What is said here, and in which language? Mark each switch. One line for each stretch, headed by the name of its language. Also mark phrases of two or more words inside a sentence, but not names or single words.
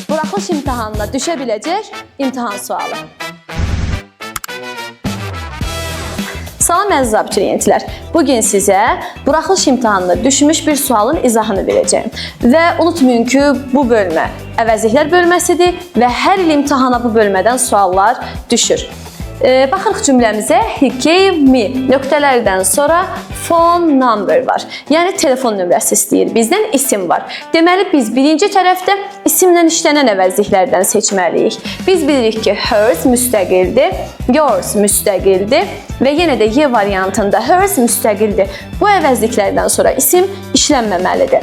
Azerbaijani: buraxılış imtahanına düşə biləcək imtahan sualı. Salam əziz abituriyentlər. Bugün sizə buraxılış imtahanına düşmüş bir sualın izahını verəcəyim. Və unutmayın ki, bu bölmə əvəzliklər bölməsidir və hər il imtahana bu bölmədən suallar düşür. Baxırıq cümləmizə.
English: He gave me
Azerbaijani: nöqtələrdən sonra
English: phone number
Azerbaijani: var. Yəni telefon nömrəsi istəyir. Bizdən isim var. Deməli biz birinci tərəfdə isimlə işlənən əvəzliklərdən seçməliyik. Biz bilirik ki, hers müstəqildir, yours müstəqildir və yenə də Y variantında hers müstəqildir. Bu əvəzliklərdən sonra isim işlənməməlidir.